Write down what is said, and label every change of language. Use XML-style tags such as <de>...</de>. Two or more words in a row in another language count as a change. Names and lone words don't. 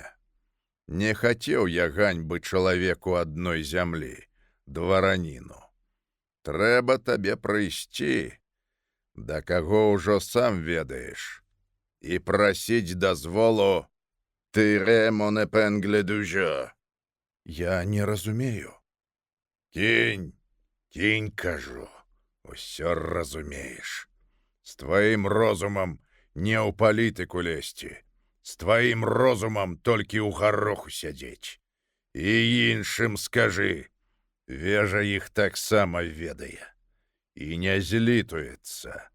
<be>Не хацеў я ганьбы чалавеку адной зямлі, двараніну. Трэба табе прыйсці, да каго ўжо сам ведаеш, і прасіць дазволу</be> <fr>«Tirer mon épingle du jeu».</fr> <be>Я не разумею. Кінь, кінь, кажу, усё разумееш. З тваім розумам не ў палітыку лезці, з тваім розумам толькі ў гароху сядзець. І іншым скажы, вежа іх таксама ведае і не злітуецца.</be>